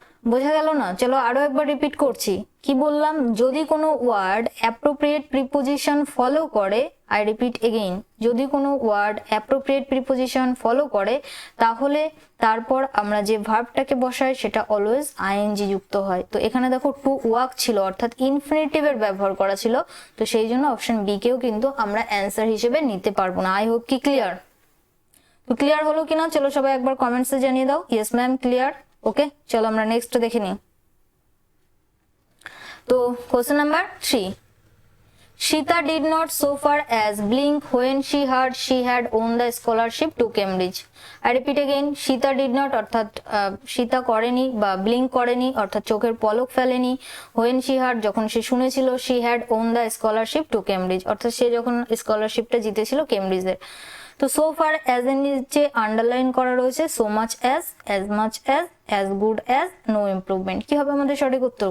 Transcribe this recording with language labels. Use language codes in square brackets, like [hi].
[bn] বোঝা গেল না? চলো আরো একবার রিপিট করছি। কি বললাম? যদি কোনো ওয়ার্ড অ্যাপ্রোপ্রিয়েট প্রিপোজিশন ফলো করে, [en] I repeat again, [bn] যদি কোনো ওয়ার্ড অ্যাপ্রোপ্রিয়েট প্রিপোজিশন ফলো করে তাহলে তারপর আমরা যে ভার্বটাকে বসাই সেটা অলওয়েজ আইএনজি যুক্ত হয়। তো এখানে দেখো টু ওয়াক ছিল, অর্থাৎ ইনফিনিটিভের ব্যবহার করা ছিল, তো সেই জন্য অপশন বি কেও কিন্তু আমরা অ্যান্সার হিসেবে নিতে পারবো না। [en] I hope [bn] কি ক্লিয়ার? তো ক্লিয়ার হলো কিনা চলো সবাই একবার কমেন্টসে জানিয়ে দাও [en] Yes ma'am clear. [bn] ওকে, চলো আমরা নেক্সট দেখে নিই। [en] তো question number 3, Shita did not so far as blink when she heard she had won the scholarship to Cambridge. I repeat again, Shita did not [bn] অর্থাৎ সীতা করেনি বা ব্লিঙ্ক করেনি অর্থাৎ চোখের পলক ফেলেনি, [en] when she heard [bn] যখন সে শুনেছিল, [en] she had won the scholarship to Cambridge [bn] অর্থাৎ সে যখন স্কলারশিপটা জিতেছিল কেমব্রিজের। তো সো ফার অ্যাজ এর নিচে আন্ডারলাইন করা রয়েছে so much as much as good as, no improvement. কি হবে আমাদের সঠিক উত্তর?